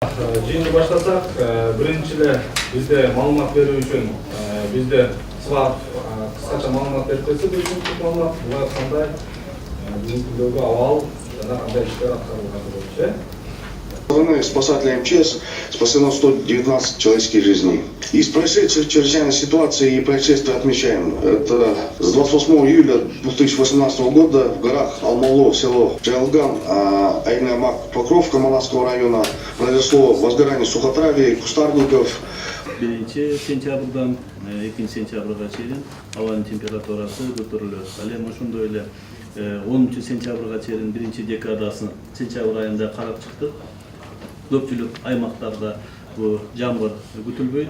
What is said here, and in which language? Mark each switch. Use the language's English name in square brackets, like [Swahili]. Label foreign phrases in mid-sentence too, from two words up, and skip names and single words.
[Kyrgyz] Жыйынды баштасак, биринчи эле бизде маалымат берүү үчүн бизде сыгат кыскача маалымат берип берсе, бүгүнкү маалымат булар кандай бүгүнкү күндөгү абал жана кандай иштер аткарылганы боюнча. [Russian] Спасателей МЧС спасено 119 человеческих жизней. Из происшедших чрезвычайной ситуации и происшествий отмечаем. Это с 28 июля 2018 года в горах Алмало, село Джайлган, Айнамак, Покровка Маласского района произошло возгорание сухотравий, кустарников. [Kyrgyz] 1 сентябрдан 2 сентябрга чейин абанын температурасы көтөрүлөт. Ал эми ошондой эле 10 сентябрга чейин 1 декадасын сентябрь айында карап чыктык. Көпчүлүк аймактарда бул жамгыр күтүлбөйт.